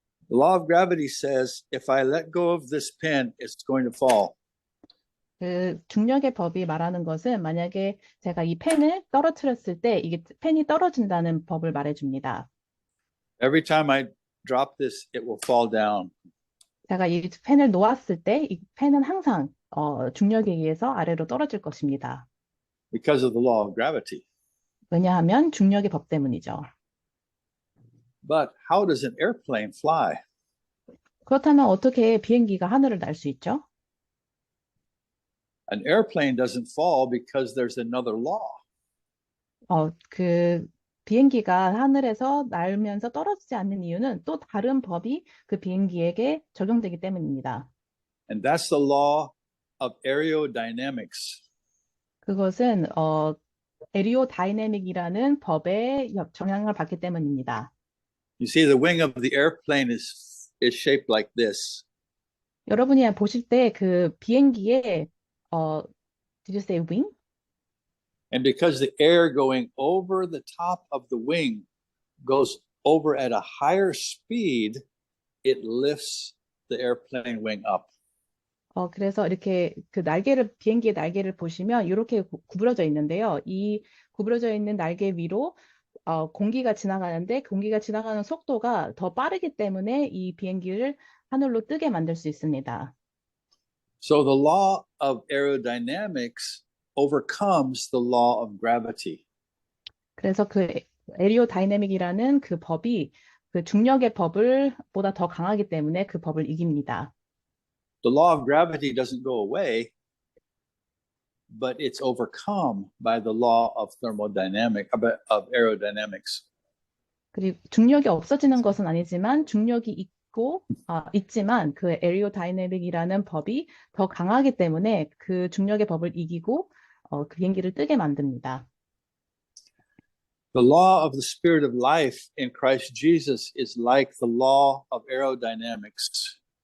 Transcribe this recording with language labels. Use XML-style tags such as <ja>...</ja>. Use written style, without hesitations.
<en>The law of gravity says if I let go of this pen, it's going to fall.</en> <ko>그 중력의 법이 말하는 것은 만약에 제가 이 펜을 떨어뜨렸을 때 이게 펜이 떨어진다는 법을 말해줍니다.</ko> <en>Every time I drop this, it will fall down.</en> <ko>제가 이 펜을 놓았을 때 이 펜은 항상 중력에 의해서 아래로 떨어질 것입니다.</ko> <en>Because of the law of gravity.</en> <ko>왜냐하면 중력의 법 때문이죠.</ko> <en>But how does an airplane fly?</en> <ko>그렇다면 어떻게 비행기가 하늘을 날 수 있죠?</ko> <en>An airplane doesn't fall because there's another law.</en> <ko>비행기가 하늘에서 날면서 떨어지지 않는 이유는 또 다른 법이 그 비행기에게 적용되기 때문입니다.</ko> <en>And that's the law of aerodynamics.</en> <ko>그것은 에리오다이내믹이라는 법의 영향을 받기 때문입니다.</ko> <en>You see, the wing of the airplane is shaped like this.</en> <ko>여러분이 보실 때 그 비행기에</ko> <en>did you say wing? And because the air going over the top of the wing goes over at a higher speed, it lifts the airplane wing up.</en> <ko>그래서 이렇게 그 비행기의 날개를 보시면 이렇게 구부러져 있는데요. 이 구부러져 있는 날개 위로 공기가 지나가는데 공기가 지나가는 속도가 더 빠르기 때문에 이 비행기를 하늘로 뜨게 만들 수 있습니다.</ko> <en>So the law of aerodynamics overcomes the law of gravity.</en> <ko>그래서 그 에리오다이내믹이라는 그 법이 그 중력의 법을 보다 더 강하기 때문에 그 법을 이깁니다.</ko> <en>The law of gravity doesn't go away, but it's overcome by the law of of aerodynamics.</en> <ko>그리고 중력이 없어지는 것은 아니지만 중력이 있지만 그 에리오다이내믹이라는 법이 더 강하기 때문에 그 중력의 법을 이기고 그 비행기를 뜨게 만듭니다.</ko> <en>The law of the spirit of life in Christ Jesus is like the law of aerodynamics.</en>